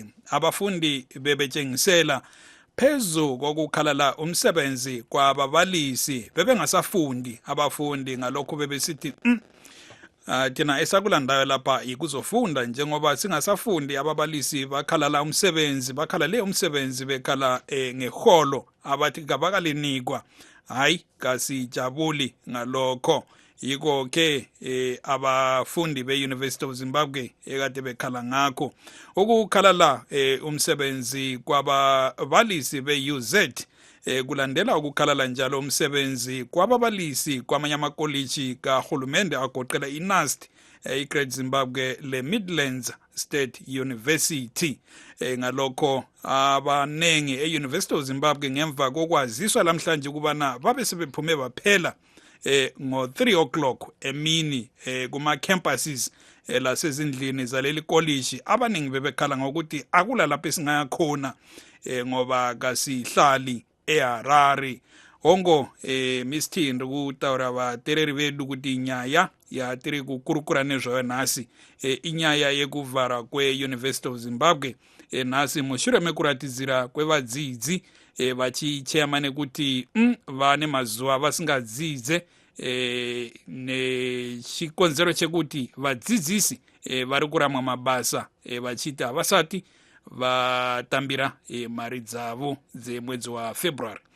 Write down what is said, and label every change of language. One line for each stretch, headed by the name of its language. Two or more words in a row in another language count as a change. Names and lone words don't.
North Ndebele: Abafundi bebetshengisela phezu kokukhalala umsebenzi kwababalisi bebengasafundi abafundi ngalokho bebesithi thina esakulandayo lapha ikuzofunda njengoba singasafundi. Ababalisi bakhalala umsebenzi, bakhalale umsebenzi bekhala ngeholo abathi kabakalinikwa. Hayi kasijabuli ngalokho. Yiko ke abafundi be-University of Zimbabwe ekade bekhala ngakho ukukhalala umsebenzi kwababalisi be-UZ kulandela ukukhalala njalo umsebenzi kwababalisi kwamanye amakoliji kahulumende agoqela iNUST, iGreat Zimbabwe le-Midlands State University. Ngalokho abanengi e-University of Zimbabwe ngemva kokwaziswa lamhlanje kubana babe sebephume baphela ngo-3 o'clock emini kuma-campuses lasezindlini zaleli college. Abaningi bebekhala ngokuthi akula lapho esingaya khona ngoba kasihlali eHarare. Ongo Mr.
Shona: Ndukutaura vatereri vedu kuti nyaya yatiri kukurukura nezvayo nhasi inyaya yekuvhara kweUniversity of Zimbabwe nhasi mushure mekuratidzira kwevadzidzi vachichema nekuti vane mazuva vasingadzidze nechikonzero chekuti vadzidzisi vari kuramwa mabasa vachiti havasati vatambira mari dzavo dzemwedzi waFebruary.